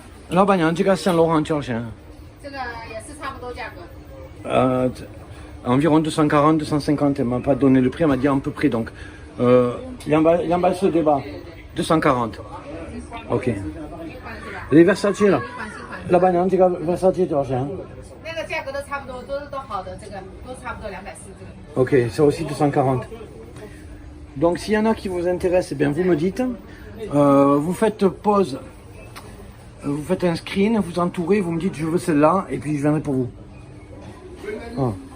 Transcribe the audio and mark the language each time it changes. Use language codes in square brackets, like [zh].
[fr] La bagnan, tu as Saint Laurent, tu as 100. Environ 240, 250, elle m'a pas donné le prix, elle m'a dit à peu près, donc il y a un bas ce débat, 240, ok. Les Versace là, la banane, Versace [zh] 多少钱？那个价格都差不多，都好的，这个都差不多240这个。 [fr] Ok, ça aussi 240. Donc s'il y en a qui vous intéressent, eh bien vous me dites, vous faites pause, vous faites un screen, vous entourez, vous me dites je veux celle-là, et puis je viendrai pour vous. Ah.